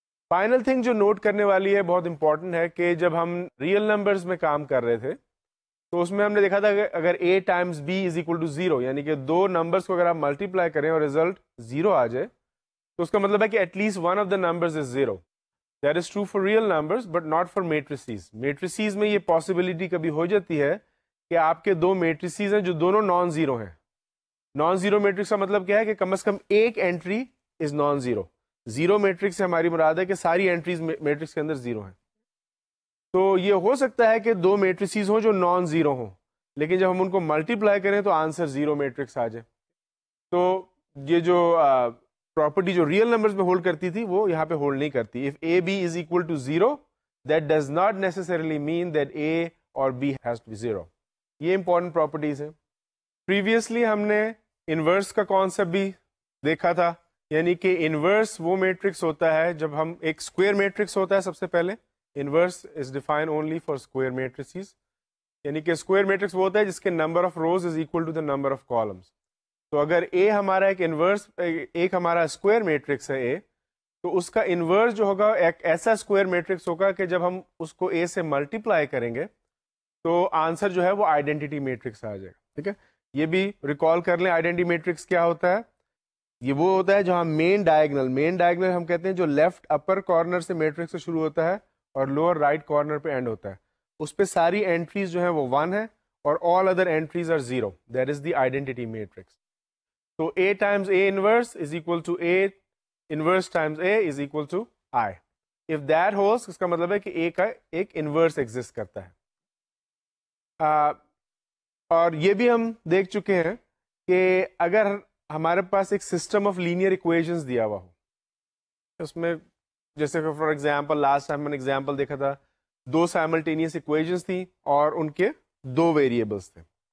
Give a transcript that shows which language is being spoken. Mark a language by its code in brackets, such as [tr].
[ur] Final thing جو note کرنے والی ہے بہت امپورٹنٹ ہے کہ جب ہم ریئل نمبرز میں کام کر رہے تھے تو اس میں ہم نے دیکھا تھا کہ اگر [en] A times B is equal to zero, [ur] یعنی کہ دو نمبرز کو اگر آپ ملٹیپلائی کریں اور ریزلٹ زیرو آ جائے تو اس کا مطلب ہے کہ [en] At least one of the numbers is zero. That is true for real numbers but not for matrices. [ur] Matrices میں یہ possibility کبھی ہو جاتی ہے کہ آپ کے دو matrices ہیں جو دونوں نان زیرو ہیں. نان زیرو میٹرکس کا مطلب کیا ہے کہ کم از کم ایک [en] Entry is non zero. [ur] Zero matrix سے ہماری مراد ہے کہ ساری انٹریز میٹرکس کے اندر زیرو ہیں. تو یہ ہو سکتا ہے کہ دو میٹریسیز ہوں جو نان زیرو ہوں، لیکن جب ہم ان کو ملٹیپلائی کریں تو آنسر زیرو میٹرکس آ جائے. تو یہ جو پراپرٹی جو ریئل نمبرز میں ہولڈ کرتی تھی وہ یہاں پہ ہولڈ نہیں کرتی. [en] If A B is equal to zero that does not necessarily mean that A or B has to be zero. [ur] یہ امپورٹنٹ پراپرٹیز ہیں. پریویسلی ہم نے انورس کا کانسیپٹ بھی دیکھا تھا، یعنی کہ انورس وہ میٹرکس ہوتا ہے جب ہم ایک اسکوئر میٹرکس ہوتا ہے. سب سے پہلے [en] inverse is define only for square matrices, [ur] یعنی کہ اسکوئر میٹرکس وہ ہوتا ہے جس کے [en] Number of rows is equal to the number of columns. [ur] تو اگر اے ہمارا ایک انورس ایک ہمارا اسکوئر میٹرکس ہے اے، تو اس کا انورس جو ہوگا ایک ایسا اسکوئر میٹرکس ہوگا کہ جب ہم اس کو اے سے ملٹیپلائی کریں گے تو آنسر جو ہے وہ آئیڈینٹی میٹرکس آ جائے گا. ٹھیک ہے، یہ بھی ریکال کر لیں. آئیڈینٹی میٹرکس کیا ہوتا ہے؟ یہ وہ ہوتا ہے جہاں مین ڈائگنل ہم کہتے ہیں جو لیفٹ اپر کارنر سے میٹرکس سے شروع ہوتا ہے اور لوور رائٹ کارنر پہ اینڈ ہوتا ہے، اس پہ ساری انٹریز جو ہیں وہ 1 ہے اور [en] All other entries are 0. That is the identity matrix. تو A times A inverse is equal to A inverse times A is equal to I. If that holds, [ur] اس کا مطلب ہے کہ A کا ایک انورس ایگزسٹ کرتا ہے. اور یہ بھی ہم دیکھ چکے ہیں کہ اگر ہمارے پاس ایک سسٹم آف لینئر ایکویشنز دیا ہوا ہو، اس میں جیسے کہ فار ایگزامپل لاسٹ ٹائم میں نے ایگزامپل دیکھا تھا، دو سائملٹینیس ایکویشنز تھیں اور ان کے دو ویریبلس تھے.